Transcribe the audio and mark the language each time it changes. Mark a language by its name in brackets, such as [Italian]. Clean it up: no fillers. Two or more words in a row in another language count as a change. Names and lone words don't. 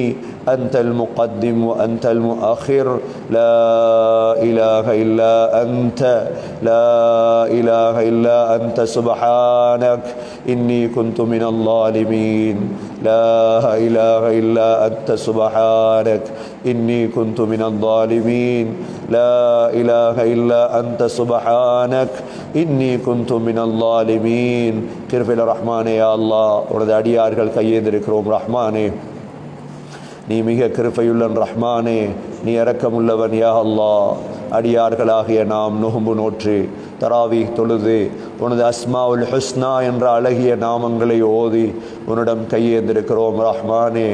[Arabic] أنت المقدم وأنت المؤخر لا إله إلا أنت لا إله إلا أنت سبحانك إني كنت من الظالمين. لا إله إلا أنت سبحانك إني كنت من الظالمين. لا إله إلا أنت سبحانك إني كنت من الظالمين. [Tamil] கிருபையுள்ள ரஹ்மானே [Arabic] يا الله [Tamil] உனது அடியார்கள் கையேந்திருக்கிறோம் ரஹ்மானே, நீ மிக கிருபையுள்ளன் ரஹ்மானே, நீ இரக்கமுள்ளவன் [Arabic] يا الله. [Tamil] அடியார்களாகிய நாம் நோன்பு நோற்று தராவீஹ் தொழுது உனது [Arabic] الأسماء الحسنى [Tamil] என்ற அழகிய நாமங்களை ஓதி உன்னிடம் கையேந்திருக்கிறோம் ரஹ்மானே.